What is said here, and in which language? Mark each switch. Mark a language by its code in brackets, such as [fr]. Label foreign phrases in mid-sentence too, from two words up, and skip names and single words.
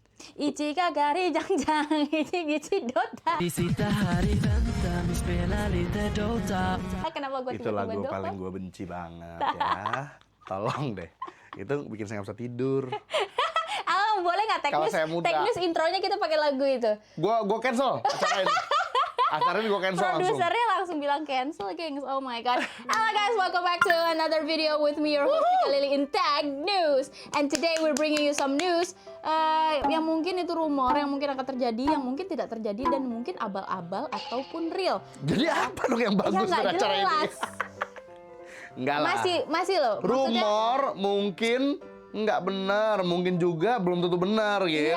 [id] Ichiga gari jang-jang, ichi Dota. Kenapa gue Itu lagu paling gue benci banget ya. Tolong deh. Itu bikin saya nggak bisa tidur. Boleh nggak teknis? Teknis intronya kita pakai lagu itu. Gue cancel acara ini. Acara ini gue cancel langsung. Produsernya langsung bilang cancel, gengs. [en] Oh my god. Hello guys, welcome back to another video with me, your host Vika Lily in Tech News. And today we're bringing you some news [id] yang mungkin itu rumor, yang mungkin akan terjadi, yang mungkin tidak terjadi, dan mungkin abal-abal ataupun real. Jadi apa dong yang bagus dari acara ini? Enggak lah. Masih loh. Rumor mungkin nggak benar, mungkin juga belum tentu benar gitu.